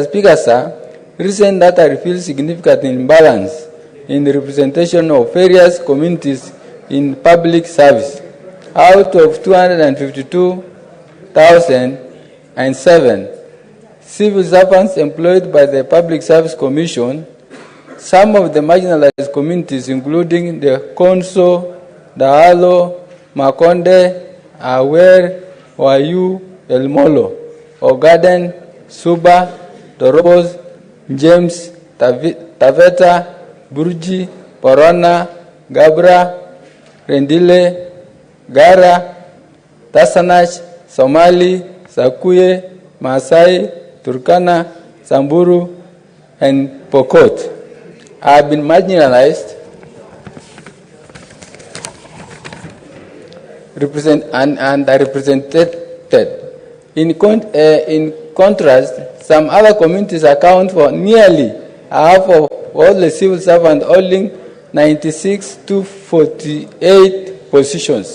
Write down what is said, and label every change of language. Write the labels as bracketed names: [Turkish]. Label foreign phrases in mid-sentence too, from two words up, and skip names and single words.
[English] Speaker, sir, recent data reveals significant imbalance in the representation of various communities in public service. Out of 252,007 civil servants employed by the Public Service Commission, some of the marginalized communities, including the Konso, Dahalo, Makonde, Awer, Wayu, Elmolo, Ogaden, Suba, Dorobos, James, Taveta, Burji, Porona, Gabra, Rendile, Gara, Tasanach, Somali, Sakuye, Masai, Turkana, Samburu, and Pokot have been marginalized and are represented. In contrast, some other communities account for nearly half of all the civil servants, holding 96 to 48 positions.